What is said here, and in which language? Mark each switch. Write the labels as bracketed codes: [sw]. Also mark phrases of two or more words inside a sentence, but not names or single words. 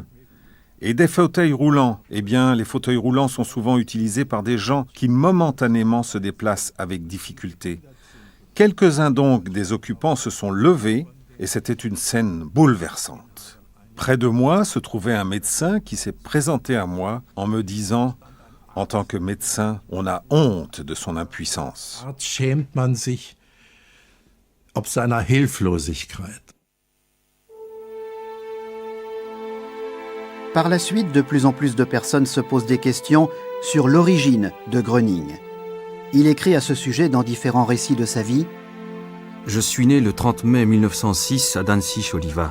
[fr] Et des fauteuils roulants, eh bien, les fauteuils roulants sont souvent utilisés par des gens qui momentanément se déplacent avec difficulté. Quelques-uns donc des occupants se sont levés et c'était une scène bouleversante. Près de moi se trouvait un médecin qui s'est présenté à moi en me disant « En tant que médecin, on a honte de son impuissance. » [de] Schämt man sich ob seiner Hilflosigkeit. [fr] Par la suite, de plus en plus de personnes se posent des questions sur l'origine de Gröning. Il écrit à ce sujet dans différents récits de sa vie. Je suis né le 30 mai 1906 à Danzig-Oliva.